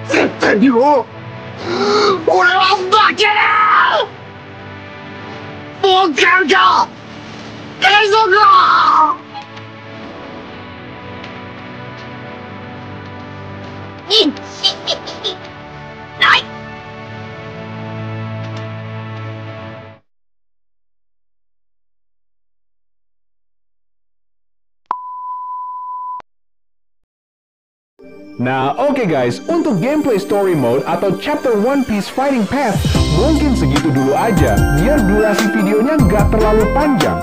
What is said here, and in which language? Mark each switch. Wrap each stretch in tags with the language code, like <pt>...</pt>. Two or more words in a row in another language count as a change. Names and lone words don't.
<ja>絶対にもう俺は負けないもう喧嘩継続だない</ja> <id>Nah, oke guys, untuk</id> <en>gameplay story mode</en> <id>atau chapter One Piece Fighting Path, mungkin segitu dulu aja, biar durasi videonya nggak terlalu panjang.</id>